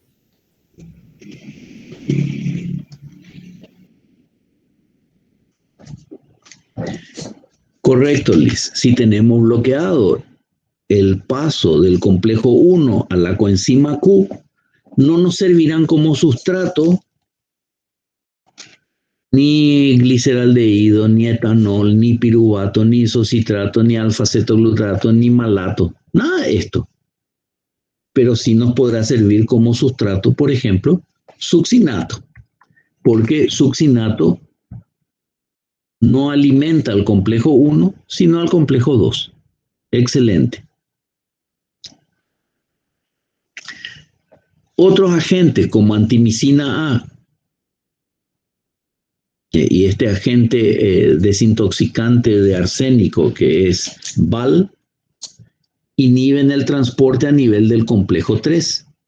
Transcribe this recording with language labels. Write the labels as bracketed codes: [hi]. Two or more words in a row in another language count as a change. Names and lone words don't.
[es] Correcto, Liz. Si tenemos bloqueado el paso del complejo 1 a la coenzima Q, no nos servirán como sustrato ni gliceraldehído, ni etanol, ni piruvato, ni isocitrato, ni alfa-cetoglutarato, ni malato. Nada de esto. Pero sí nos podrá servir como sustrato, por ejemplo, succinato. Porque succinato no alimenta al complejo 1, sino al complejo 2. Excelente. Otros agentes como antimicina A y este agente desintoxicante de arsénico que es VAL inhiben el transporte a nivel del complejo 3.